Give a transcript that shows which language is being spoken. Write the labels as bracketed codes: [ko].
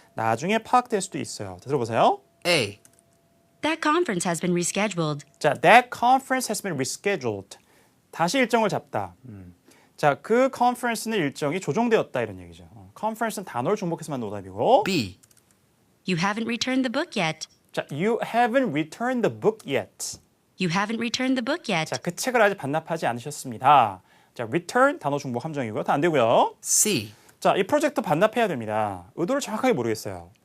[ko] 나중에 파악될 수도 있어요. 자, 들어보세요. [en] A. That conference has been rescheduled. [ko] 자, [en] that conference has been rescheduled. [ko] 다시 일정을 잡다. 자, 그 컨퍼런스는 일정이 조정되었다 이런 얘기죠. 컨퍼런스는 단어를 중복해서만 오답이고. [en] B. You haven't returned the book yet. [ko] 자, [en] you haven't returned the book yet. You haven't returned the book yet. [ko] 자, 그 책을 아직 반납하지 않으셨습니다. 자, return 단어 중복 함정이고요. 다 안 되고요. [en] C. [ko] 자, 이 프로젝트 반납해야 됩니다. 의도를 정확하게 모르겠어요.